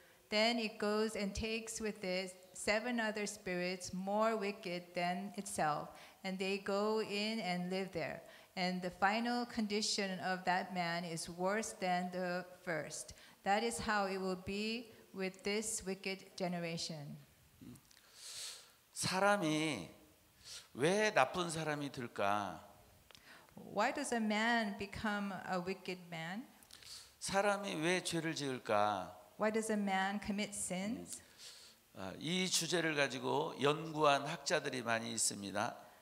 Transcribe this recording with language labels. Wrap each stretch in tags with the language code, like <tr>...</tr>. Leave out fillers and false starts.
<en>Then it goes and takes with it 7 other spirits more wicked than itself, and they go in and live there. And the final condition of that man is worse than the first. That is how it will be with this wicked generation.</en> <ko>사람이 왜 나쁜 사람이 될까?</ko> <en>Why does a man become a wicked man?</en> <ko>사람이 왜 죄를 지을까?</ko> <en>Why does a man commit sins?</en> <ko>이 주제를 가지고 연구한 학자들이 많이 있습니다.</ko>